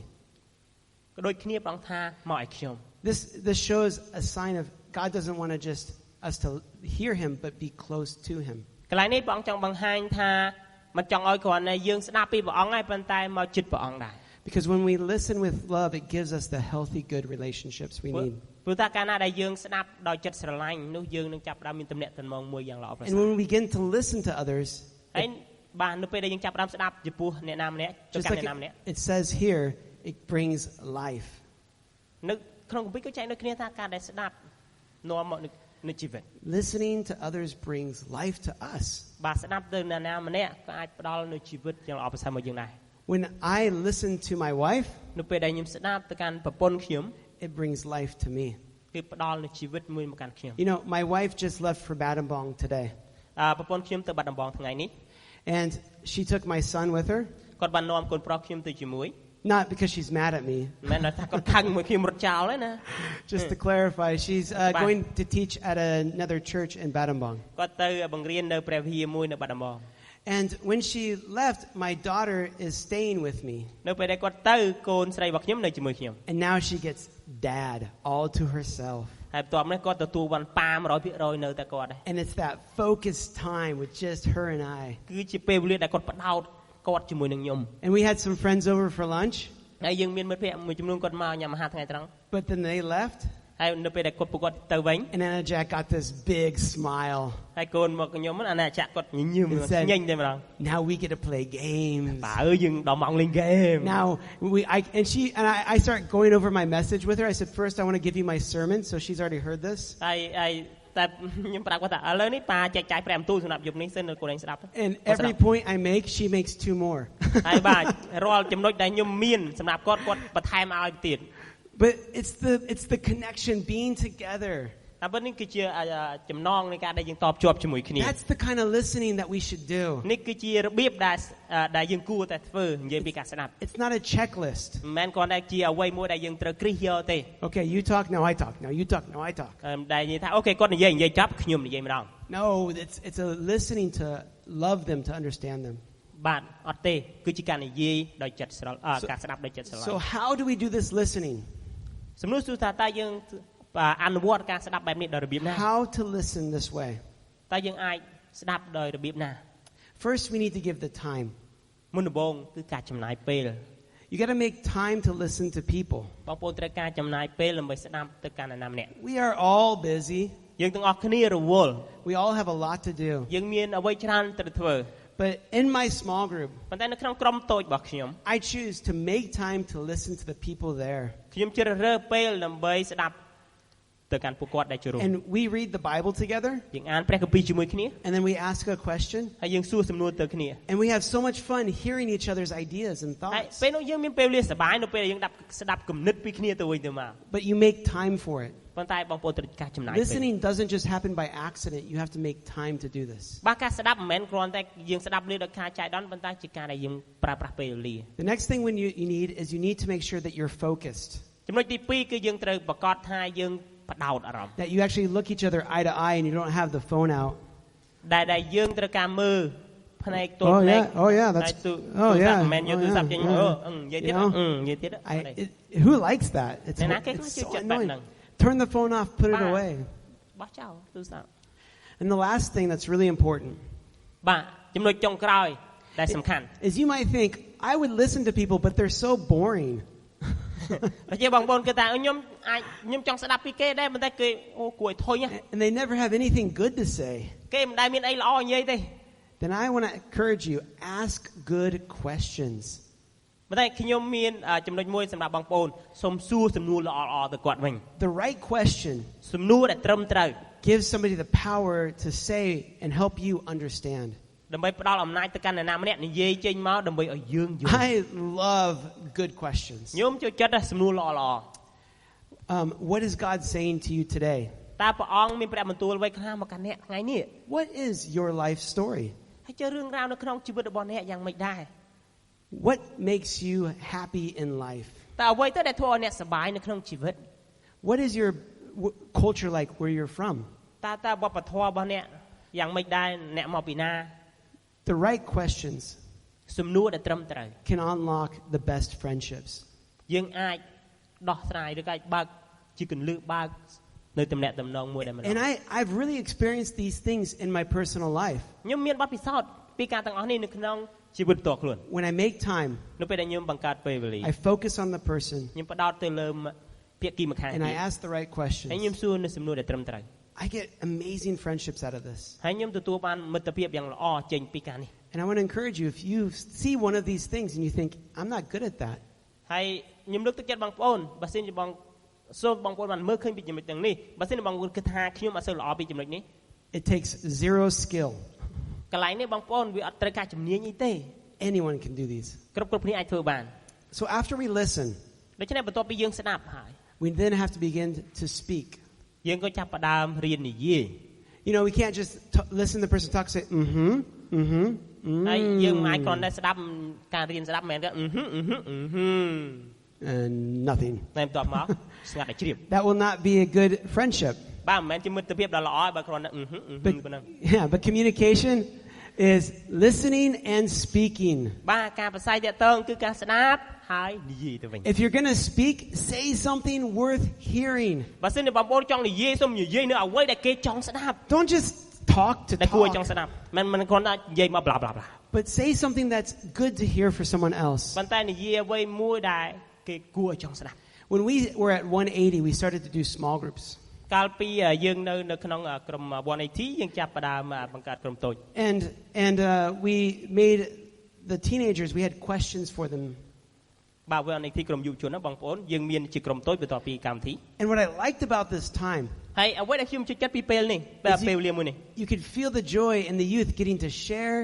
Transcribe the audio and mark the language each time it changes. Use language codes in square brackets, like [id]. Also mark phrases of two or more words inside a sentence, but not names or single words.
[km] ក៏ដូចគ្នាព្រះអង្គថាមកឲ្យខ្ញុំ [en] This shows a sign of God doesn't want to just us to hear him, but be close to him. [km] កន្លែងនេះព្រះអង្គចង់បង្ហាញថាមិនចង់ឲ្យគ្រាន់តែយើងស្ដាប់ពីព្រះអង្គហើយប៉ុន្តែមកជិតព្រះអង្គដែរ [en] Because when we listen with love, it gives us the healthy, good relationships we need. [km] ព្រោះតែកាលណាដែលយើងស្ដាប់ដោយចិត្តស្រឡាញ់នោះយើងនឹងចាប់ផ្ដើមមានទំនាក់ទំនងមួយយ៉ាងល្អប្រសើ [en] And [km] រ [en] when we begin to listen to others, [km] ហើយបាទនៅពេលដែលយើងចាប់ផ្ដើមស្ដាប់ចំពោះអ្នកណាម្នាក់ទៅ [en] just [km] កាន់ [en] like [km] អ្នកណាម្នាក់ [en] it says here, it brings life. [km] នៅក្នុងគម្ពីរក៏ចែងដូចគ្នាថាការដែលស្ដាប់នាំមកនូវជីវិត [en] Listening to others brings life to us. [km] បាទស្ដាប់ទៅអ្នកណាម្នាក់ក៏អាចផ្ដល់នូវជីវិតយ៉ាងល្អប្រសើរមកយើងដែរ [en] When I listen to my wife, [km] នៅពេលដែលខ្ញុំស្ដាប់ទៅកាន់ប្រពន្ធខ្ញុំ [en] it brings life to me. [km] គឺផ្ដល់នូវជីវិតមួយមកកាន់ខ្ញុំ [en] You know, my wife just left for Battambang today. [km] ប្រពន្ធខ្ញុំទៅបាត់ដំបងថ្ងៃនេះ [en] And she took my son with her. [km] គាត់បាននាំកូនប្រុសខ្ញុំទៅជាមួយ [en] Not because she's mad at me. [km] មិនមែនថាគាត់ខឹងមួយខ្ញុំរត់ចោលទេណា [en] Just to clarify, she's going to teach at another church in Battambang. [km] គាត់ទៅបង្រៀននៅព្រះវិហារមួយនៅបាត់ដំបង [en] And when she left, my daughter is staying with me. [km] នៅពេលដែលគាត់ទៅកូនស្រីរបស់ខ្ញុំនៅជាមួយខ្ញុំ [en] And now she gets dad all to herself. [km] ហើយបន្ទាប់នេះគាត់ទទួលបានប៉ា 100% នៅតែគាត់ដែរ [en] And it's that focused time with just her and I. [km] គឺជាពេលវេលាដែលគាត់ផ្ដោតគាត់ជាមួយនឹងខ្ញុំ [en] And we had some friends over for lunch. [km] ហើយយើងមានមិត្តភក្តិមួយចំនួនគាត់មកញ៉ាំអាហារថ្ងៃត្រង់ [en] But then they left. [km] ហើយនៅពេលដែលគាត់ទៅវិញ [en] And Anna Jack got this big smile. [km] ហើយកូនមកខ្ញុំអាណាចាក់គាត់ញញឹមញញតែម្ដង [en] Now we get to play games. [km] បើយើងដល់ម៉ោងលេងហ្គេម [en] Now I start going over my message with her. I said, first I want to give you my sermon. So she's already heard this. [km] ហើយតែខ្ញុំប្រាប់គាត់ថាឥឡូវនេះប៉ាចែកចាយព្រះបន្ទូលសម្រាប់យប់នេះសិននៅកូនឯងស្ដាប់ [en] And every point I make, she makes 2 more. [km] ហើយបាទរាល់ចំណុចដែលខ្ញុំមានសម្រាប់គាត់បន្ថែមឲ្យទៀត [en] But it's the connection, being together. [km] តែប៉ុណ្្នេះគឺជាចំណងនៃការដែលយើងតបជាប់ជាមួយគ្នា [en] That's the kind of listening that we should do. [km] នេះគឺជារបៀបដែលយើងគួរតែធ្វើនិយាយពីការស្ដាប់ [en] It's not a checklist. [km] មិនមែនគ្រាន់តែជាអ្វីមួយដែលយើងត្រូវគ្រិះយកទេ [en] Okay, you talk, now I talk. Now you talk, now I talk. [km] ដែលនិយាយថាអូខេគាត់និយាយចប់ខ្ញុំនិយាយម្ដង [en] No, it's a listening to love them, to understand them. [km] បាទអត់ទេគឺជាការនិយាយដោយចិត្តស្រឡាញ់ការស្ដាប់ដោយចិត្តស្រឡាញ់ [en] So how do we do this listening? [km] សំណួរសួរថាតើយើងអនុវត្តការស្ដាប់បែបនេះដោយរបៀបណា [en] How to listen this way? [km] តើយើងអាចស្ដាប់ដោយរបៀបណា [en] First, we need to give the time. [km] មុនដំបូងគឺការចំណាយពេល [en] You got to make time to listen to people. [km] បងប្អូនត្រូវការចំណាយពេលដើម្បីស្ដាប់ទៅកាន់អ្នកណាម្នាក់ [en] We are all busy. [km] យើងទាំងអស់គ្នារវល់ [en] We all have a lot to do. [km] យើងមានអ្វីច្រើនត្រូវធ្វើ [en] But in my small group, [km] ប៉ុន្តែនៅក្នុងក្រុមតូចរបស់ខ្ញុំ [en] I choose to make time to listen to the people there. [km] ខ្ញុំជ្រើសរើសពេលដើម្បីស្ដាប់ទៅកាន់ពួកគាត់ដែលចូលរួម [en] And we read the Bible together. [km] យើងអានព្រះគម្ពីរជាមួយគ្នា [en] And then we ask a question. [km] ហើយយើងសួរសំណួរទៅគ្នា [en] And we have so much fun hearing each other's ideas and [km] ហើយ [en] thoughts. [km] ពេលនោះយើងមានពេលវេលាសប្បាយនៅពេលយើងស្ដាប់គំនិតពីគ្នាទៅវិញទៅមក [en] But you make time for it. [km] ប៉ុន្តែបងប្អូនត្រូវការចំណាយពេល [en] Listening doesn't just happen by accident. You have to make time to do this. [km] បាទការស្ដាប់មិនមែនគ្រាន់តែយើងស្ដាប់លឺដោយការចៃដន្យប៉ុន្តែជាការដែលយើងប្រើប្រាស់ពេលវេលា [en] The next thing you need is you need to make sure that you're focused. [km] ចំណុចទី2គឺយើងត្រូវប្រកាសថាយើងបដោតអារម្មណ៍ [en] That you actually look each other eye to eye and you don't have the phone out. [km] ដែលយើងត្រូវការមើលភ្នែកទល់ភ្នែក [en] Oh yeah, that's [km] មិនមែនយកទូរស័ព្ទចេញនិយាយទៀតនិយាយទៀត [en] Who likes that? It's [km] អ្នកណាគេចូល [en] so [km] ចិត្តបែបហ្នឹង [en] annoying. Turn the phone off, put it away. [km] បោះចោលទូរស័ព្ទ [en] And the last thing that's really important [km] បាទចំណុចចុងក្រោយដែលសំខាន់ [en] is you might think I would listen to people but they're so boring. [km] បើជាបងប្អូនគិតថាខ្ញុំចង់ស្ដាប់ពីគេដែរប៉ុន្តែគេអូគួរឲ្យធុញ [en] And they never have anything good to say. [km] គេមិនដែលមានអីល្អនិយាយទេ [en] Then I want to encourage you, ask good questions. [km] ប៉ុន្តែខ្ញុំមានចំណុចមួយសម្រាប់បងប្អូនសូមសួរសំណួរល្អៗទៅគាត់វិញ [en] The right question [km] សំណួរដែលត្រឹមត្រូវ [en] gives somebody the power to say and help you understand. [km] ដើម្បីផ្ដល់អំណាចទៅកាន់អ្នកណាម្នាក់និយាយចេញមកដើម្បីឲ្យយើងយល់ [en] I love good questions. [km] ខ្ញុំចូលចិត្តសំណួរល្អៗ [en] What is God saying to you today? [km] តើព្រះអង្គមានព្រះបន្ទូលអ្វីខ្លះមកកាន់អ្នកថ្ងៃនេះ [en] What is your life story? [km] ហើយជឿរឿងរ៉ាវនៅក្នុងជីវិតរបស់អ្នកយ៉ាងម៉េចដែរ [en] What makes you happy in life? [km] តើអ្វីទៅដែលធ្វើឲ្យអ្នកសប្បាយនៅក្នុងជីវិត [en] What is your culture like where you're from? [km] តើវប្បធម៌របស់អ្នកយ៉ាងម៉េចដែរអ្នកមកពីណា [en] The right questions [km] សំណួរដែលត្រឹមត្រូវ [en] can unlock the best friendships. [km] យើងអាចដោះស្រាយឬក៏អាចបើកជាគន្លឹះបើកនៅទំនាក់ទំនងមួយដែលមិន [en] And I've really experienced these things in my personal life. [km] ខ្ញុំមានបទពិសោធន៍ពីការទាំងអស់នេះនៅក្នុងជីវិតផ្ទាល់ខ្លួន [en] When I make time, [km] នៅពេលដែលខ្ញុំបង្កើតពេលវេលា [en] I focus on the person [km] ខ្ញុំផ្ដោតទៅលើភាគីម្ខាង [en] and [km] ទៀត [en] I ask the right [km] ហើយខ្ញុំ [en] questions. [km] សួរនៅសំណួរដែលត្រឹមត្រូវ [en] I get amazing friendships out of this. [km] ហើយខ្ញុំទទួលបានមិត្តភាពយ៉ាងល្អចេញពីការនេះ [en] And I want to encourage you, if you see one of these things and you think, I'm not good at that, [km] ហើយខ្ញុំលើកទឹកចិត្តបងប្អូនបើសិនជាបងសូមបងប្អូនបានមើលឃើញពីចំណុចទាំងនេះបើសិនជាបងប្អូនគិតថាខ្ញុំអត់សូវល្អពីចំណុចនេះ [en] it takes zero skill. [km] កន្លែងនេះបងប្អូនវាអត់ត្រូវការជំនាញអីទេ [en] Anyone can do these. [km] គ្រប់គ្នាអាចធ្វើបាន [en] So after we listen, [km] ដូច្នេះបន្ទាប់ពីយើងស្ដាប់ហើយ [en] we then have to begin to speak. [km] យើងក៏ចាប់ផ្ដើមរៀននិយាយ [en] You know, we can't just listen to the person talk, say, [km] ហើយយើងមិនអាចគ្រាន់តែស្ដាប់ការរៀនស្ដាប់មិនមែនទេ [en] and nothing. [km] តែបន្ទាប់មកស្ងាត់តែជ្រាប [en] That will not be a good friendship. [km] បាទមិនមែនជាមិត្តភាពដ៏ល្អបើគ្រាន់តែប៉ុណ្ណឹង [en] Yeah, but communication is listening and speaking. [km] បាទការប្រស័យតាក់ទងគឺការស្ដាប់ហើយនិយាយទៅវិញ [en] If you're going to speak, say something worth hearing. [km] បើសិនជាបងប្អូនចង់និយាយសូមនិយាយនៅអ្វីដែលគេចង់ស្ដាប់ [en] Don't just talk to [km] តែគួរចង់ [en] talk, [km] ស្ដាប់មិនគ្រាន់តែនិយាយមក [en] blah blah blah but say something that's good to hear for someone else. [km] ប៉ុន្តែនិយាយអ្វីមួយដែលគេគួរចង់ស្ដាប់ [en] When we were at 180, we started to do small groups. [km] កាលពីយើងនៅក្នុងក្រុម180យើងចាប់ផ្ដើមបង្កើតក្រុមតូច [en] And we made the teenagers, we had questions for them. [km] បាទ180ក្រុមយុវជនណាបងប្អូនយើងមានជាក្រុមតូចបន្ទាប់ពីកម្មវិធី [en] And what I liked about this time, [km] ហើយអ្វីដែលខ្ញុំចូលចិត្តពីពេលនេះពេលវេលាមួយនេះ [en] you could feel the joy in the youth getting to share.